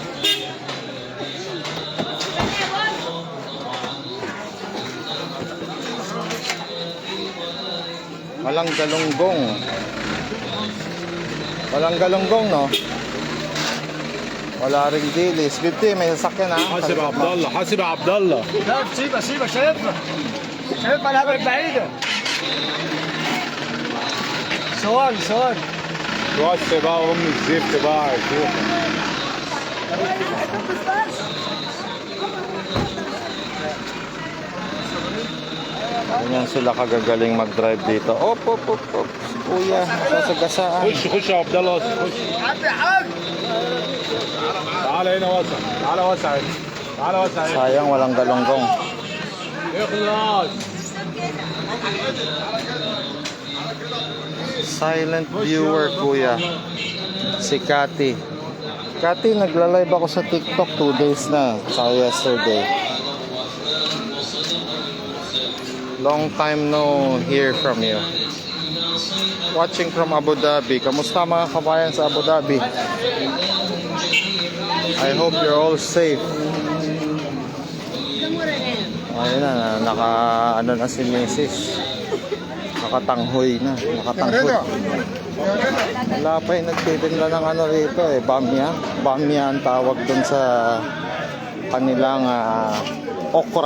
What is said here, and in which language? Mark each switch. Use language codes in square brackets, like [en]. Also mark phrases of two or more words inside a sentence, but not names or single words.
[tl] Walang galunggong. Walang galunggong no? Wala ring dilis. 50 may sasakyan ha. [ar] حاسب عبد الله حاسب عبد الله لا سيبها شايفها شايفها الهبل بعيدة سؤال توسع بقى ام الزفت بقى شوفها [tl] Ganyan sila kagagaling mag-drive dito. Op. Si Kuya, sasagasaan. [ar] خش يا عبد الله خش تعال هنا وسع تعال وسع [tl] Sayang walang galunggong. [ar] اخلص [en] Silent viewer, Kuya. [tl] Si Cathy. Cathy, nagla-live ako sa TikTok 2 days na. Sa yesterday. [en] Long time no hear from you. Watching from Abu Dhabi. [tl] Kamusta mga kabayan sa Abu Dhabi? [en] I hope you're all safe. [tl] Ayun na, ano na si Mrs. Nakatanghoy na. Wala pa yung nagtitinda ng ano rito eh. Bamya. Bamya ang tawag dun sa kanilang okra.